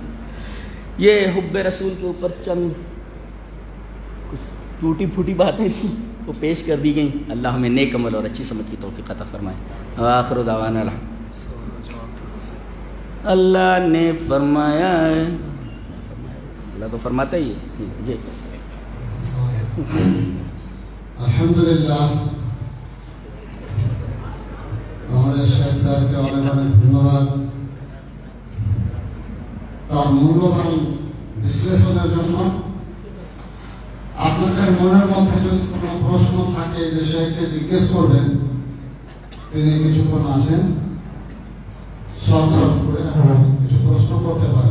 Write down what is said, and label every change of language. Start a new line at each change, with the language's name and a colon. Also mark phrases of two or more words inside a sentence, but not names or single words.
Urdu: یہ حب رسول کے اوپر چند کچھ ٹوٹی پھوٹی باتیں تھیں، وہ پیش کر دی گئیں. اللہ ہمیں نیک عمل اور اچھی سمجھ کی توفیق عطا فرمائے.
Arabic: آخر دعوانا
Urdu: اللہ نے فرمایا ہے، اللہ تو فرماتا ہی ہے. جی
Bangla: আলহামদুলিল্লাহ আমাদের শেখ স্যারকে অনেক অনেক ধন্যবাদ তার মূল্যবান বিশ্লেষণের জন্য। আপনাদের মনের মধ্যে যদি কোনো প্রশ্ন থাকে যে শেখকে জিজ্ঞেস করবেন, তিনি কিছুক্ষণ আছেন, শর্ট শর্ট করে কিছু প্রশ্ন করতে পারেন।